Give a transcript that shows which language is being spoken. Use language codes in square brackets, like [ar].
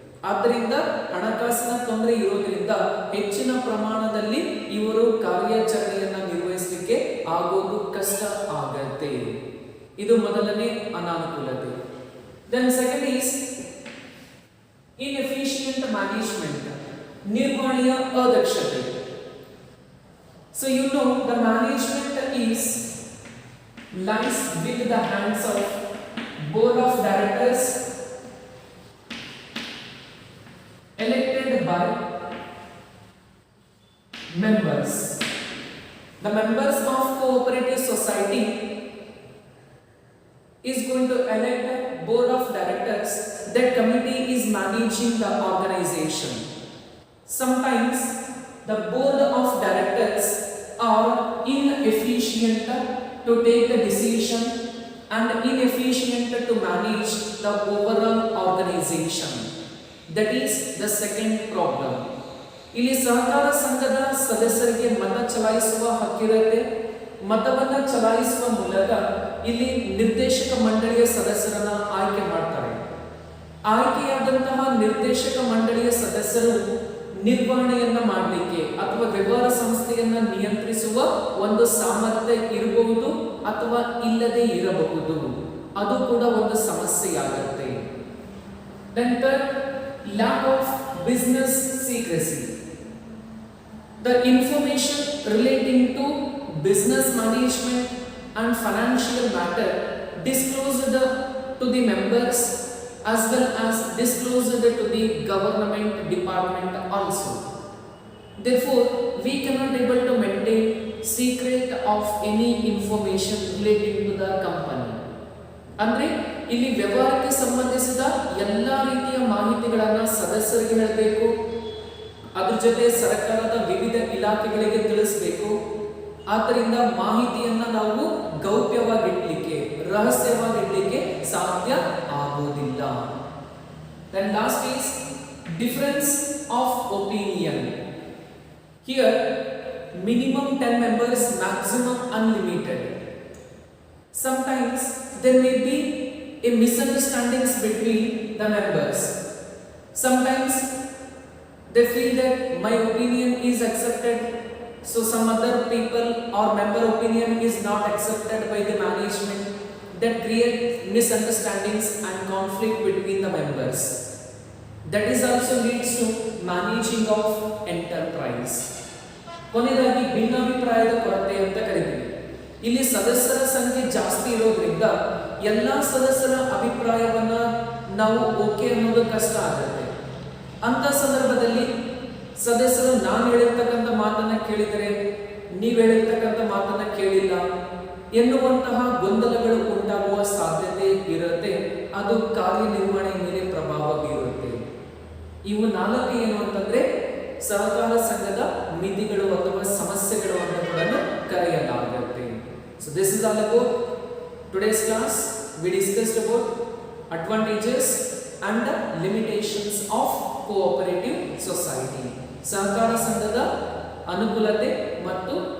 [kn] ಆದ್ದರಿಂದ ಹಣಕಾಸಿನ ತೊಂದರೆ ಇರೋದ್ರಿಂದ ಹೆಚ್ಚಿನ ಪ್ರಮಾಣದಲ್ಲಿ ಇವರು ಕಾರ್ಯಾಚರಣೆಯನ್ನ ನಿರ್ವಹಿಸಲಿಕ್ಕೆ ಆಗೋದು ಕಷ್ಟ ಆಗತ್ತೆ. ಇದು ಮೊದಲನೇ ಅನಾನುಕೂಲತೆ. [en] then second is inefficient management, [kn] ನಿರ್ವಹಣೆಯ ಅದಕ್ಷತೆ. [en] So you know the management is lies with the hands of board of directors elected by members. The members of cooperative society is going to elect a board of directors. That committee is managing the organization. Sometimes the board of directors are inefficient to take the decision and inefficient to manage the overall organization. That is the second problem. [kn] ಇಲ್ಲಿ ಸಹಕಾರ ಸಂಘದ ಸದಸ್ಯರಿಗೆ ಮತ ಚಲಾಯಿಸುವ ಹಕ್ಕಿರುತ್ತೆ. ಮತವನ್ನ ಚಲಾಯಿಸುವ ಮೂಲಕ ಇಲ್ಲಿ ನಿರ್ದೇಶಕ ಮಂಡಳಿಯ ಸದಸ್ಯರನ್ನ ಆಯ್ಕೆ ಮಾಡ್ತಾರೆ. ಆಯ್ಕೆಯಾದಂತಹ ನಿರ್ದೇಶಕ ಮಂಡಳಿಯ ಸದಸ್ಯರು ನಿರ್ವಹಣೆಯನ್ನ ಮಾಡಲಿಕ್ಕೆ ಅಥವಾ ವ್ಯವಹಾರ ಸಂಸ್ಥೆಯನ್ನ ನಿಯಂತ್ರಿಸುವ ಒಂದು ಸಾಮರ್ಥ್ಯ ಇರಬಹುದು ಅಥವಾ ಇಲ್ಲದೆ ಇರಬಹುದು. ಅದು ಕೂಡ ಒಂದು ಸಮಸ್ಯೆಯಾಗುತ್ತೆ. ನಂತರ [en] lack of business secrecy. The information relating to business management and financial matter disclosed to the members as well as disclosed to the government department also. Therefore, we cannot able to maintain secret of any information relating to the company. [kn] ಅಂದ್ರೆ ಇಲ್ಲಿ ವ್ಯವಹಾರಕ್ಕೆ ಸಂಬಂಧಿಸಿದ ಎಲ್ಲ ರೀತಿಯ ಮಾಹಿತಿಗಳನ್ನ ಸದಸ್ಯರಿಗೆ ಹೇಳಬೇಕು, ಅದ್ರ ಜೊತೆ ಸರ್ಕಾರದ ವಿವಿಧ ಇಲಾಖೆಗಳಿಗೆ ತಿಳಿಸಬೇಕು. ಆದ್ದರಿಂದ ಮಾಹಿತಿಯನ್ನ ನಾವು ಗೌಪ್ಯವಾಗಿಡ್ಲಿಕ್ಕೆ, ರಹಸ್ಯವಾಗಿಡ್ಲಿಕ್ಕೆ ಸಾಧ್ಯ ಆಗೋದಿಲ್ಲ. [en] Then last is difference of opinion. Here minimum 10 members, maximum unlimited. Sometimes there may be a misunderstandings between the members. Sometimes they feel that my opinion is accepted, so some other people or member opinion is not accepted by the management. That create misunderstandings and conflict between the members. That is also leads to managing of enterprise. [kn] ಕೊನೆಯದಾಗಿ ಭಿನ್ನಾಭಿಪ್ರಾಯದ ಕೊರತೆ ಅಂತ ಕರೀತೀವಿ. ಇಲ್ಲಿ ಸದಸ್ಯರ ಸಂಖ್ಯೆ ಜಾಸ್ತಿ ಇರೋದ್ರಿಂದ ಎಲ್ಲ ಸದಸ್ಯರ ಅಭಿಪ್ರಾಯವನ್ನ ನಾವು ಓಕೆ ಅನ್ನೋದು ಕಷ್ಟ ಆಗುತ್ತೆ. ಅಂತ ಸಂದರ್ಭದಲ್ಲಿ ಸದಸ್ಯರು ನಾನು ಹೇಳಿರ್ತಕ್ಕಂಥ ಮಾತನ್ನ ಕೇಳಿದರೆ ನೀವು ಹೇಳಿರ್ತಕ್ಕಂಥ ಮಾತನ್ನ ಕೇಳಿಲ್ಲ ಎನ್ನುವಂತಹ ಗೊಂದಲಗಳು ಉಂಟಾಗುವ ಸಾಧ್ಯತೆ ಇರುತ್ತೆ. ಅದು ಕಾರ್ಯನಿರ್ವಹಣೆಯ ಮೇಲೆ ಪ್ರಭಾವ ಬೀರುತ್ತೆ. ಇವು 4 ಏನು ಅಂತಂದ್ರೆ ಸಹಕಾರ ಸಂಘದ ಮಿತಿಗಳು ಅಥವಾ ಸಮಸ್ಯೆಗಳು ಅಂತ ಕೂಡ ಕರೆಯಲಾಗುತ್ತೆ. [en] So this is all about today's class. We discussed about advantages and the limitations of cooperative society. [kn] ಸಹಕಾರ ಸಂಘದ ಅನುಕೂಲತೆ ಮತ್ತು